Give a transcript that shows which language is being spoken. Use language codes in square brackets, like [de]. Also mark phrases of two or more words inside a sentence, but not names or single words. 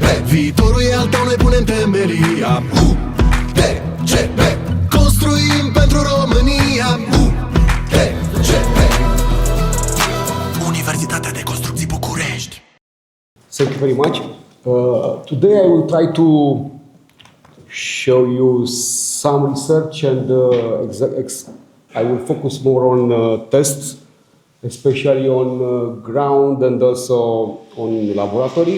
[ro] Viitorul e al tău, noi punem temelia. UTCP, construim pentru România. UTCP, Universitatea de Construcții București. [en] Thank you very much. Today I will try to show you some research and I will focus more on tests, especially on ground and also on laboratory.